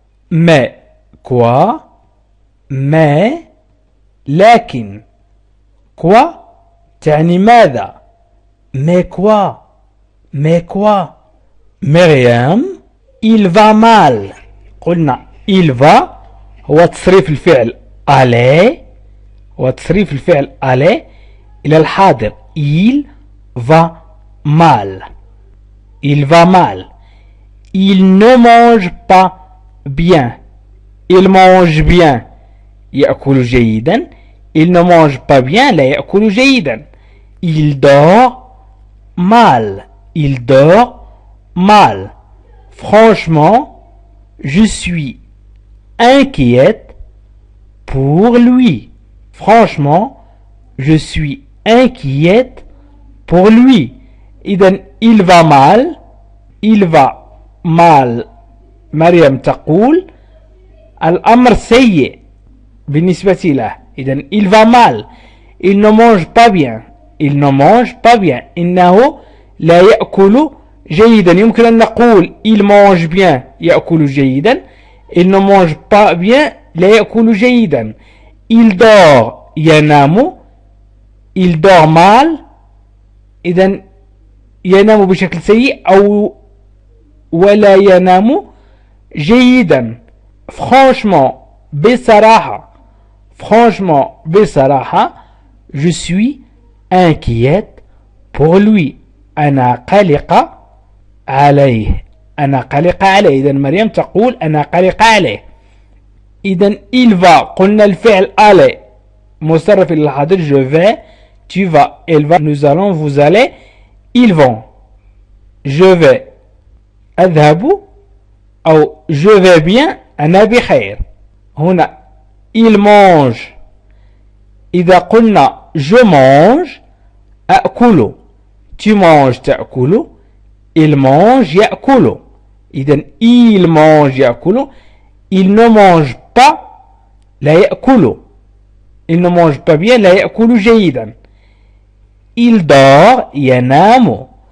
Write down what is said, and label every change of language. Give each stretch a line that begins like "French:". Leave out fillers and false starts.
French: mais quoi mais لكن quoi تعني ماذا. mais quoi مريم il va mal.
Arabic: قلنا il va هو تصريف الفعل aller. هو تصريف الفعل aller إلى الحاضر.
French: il va mal. il va mal. il ne mange pas bien. il mange bien
Arabic: يأكل جيدا.
French: il ne mange pas bien
Arabic: لا يأكل جيدا.
French: il dort mal. il dort mal. franchement je suis inquiète pour lui. franchement je suis inquiète pour lui. إذن il va mal. il va mal.
Arabic: مريم تقول الأمر سيء بالنسبة له.
French: إذن il va mal. il ne mange pas bien. il ne mange pas bien
Arabic: إنه لا يأكل جيدا. يمكن أن نقول
French: il mange bien
Arabic: يأكل جيدا.
French: il ne mange pas bien
Arabic: لا يأكل جيدا.
French: il dort ينام. il dort mal.
Arabic: إذن ينام بشكل سيء أو ولا ينام جيدا.
French: franchement
Arabic: بصراحة.
French: franchement بصراحة je suis inquiète pour lui.
Arabic: أنا قلق عليه. أنا قلق عليه. إذن مريم تقول أنا قلق عليه. إذن
French: il va
Arabic: قلنا الفعل aller مصرف إلى الحاضر.
French: je vais tu vas elle va nous allons vous allez ils vont. je vais أذهب أو je vais bien
Arabic: أنا بخير.
French: هنا il mange.
Arabic: إذا قلنا
French: je mange
Arabic: أأكل.
French: tu manges تأكل. il mange يأكل. إذن il mange يأكل. il ne mange pas
Arabic: لا يأكل.
French: il ne mange pas bien
Arabic: لا يأكل جيدا.
French: il dort ينام.